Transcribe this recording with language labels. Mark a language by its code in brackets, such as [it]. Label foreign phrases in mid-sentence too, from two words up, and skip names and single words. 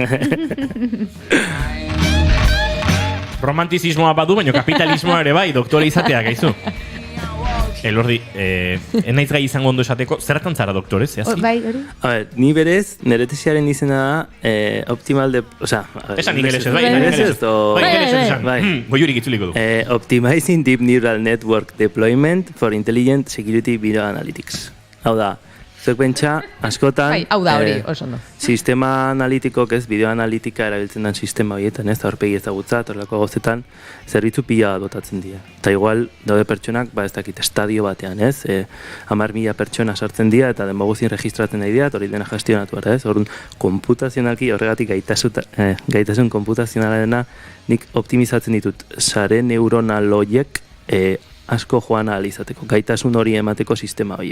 [eu] Romantizismoa badu, baina kapitalismoa ere bai, doktore izatea, gaizu. Elordi, enaiz gai izango ondo esateko, zertan zara doktore, zehazki? Bai, hori? Ni berez, nire tesiaren izena da, optimal de... Esan ingelesez, bai, ingelesez, bai, goiurik itzuliko du. Optimizing Deep Neural Network Deployment for Intelligent Security Video Analytics. Hau da, zuek pentsa, askotan... Hau da, hori, oso ondo. Sistema analitikok, ez, bideoanalitika erabiltzen den sistema horietan, ez, aurpegi ezagutza, horrelako gauzetan, zerbitzu pila dotatzen dira. Eta igual, daude pertsonak, ez dakit, estadio batean, ez, 10.000 pertsona sartzen dira, eta denbo guztien registratzen nahi dira, hori dena gestionatu behar, ez, orduan, konputazionalki, horregatik gaitasun konputazionalena, nik optimizatzen ditut, sare neuronal horiek asko joan ahal izateko, gaitasun hori emateko sistema horiei.